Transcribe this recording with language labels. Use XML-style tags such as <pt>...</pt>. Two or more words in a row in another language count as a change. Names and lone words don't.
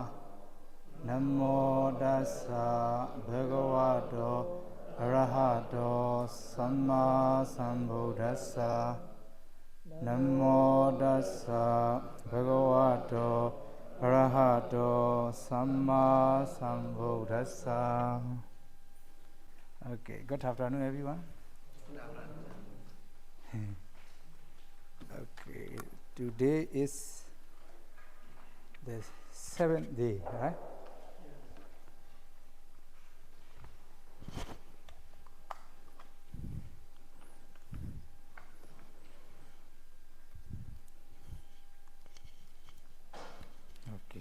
<pi>Namo Tassa Bhagavato Arahato Samma Sambuddhassa. Namo Tassa Bhagavato Arahato Samma Sambuddhassa.</pi> <en>Okay, good afternoon, everyone. Okay, today is the 7th day, right? Okay,</en>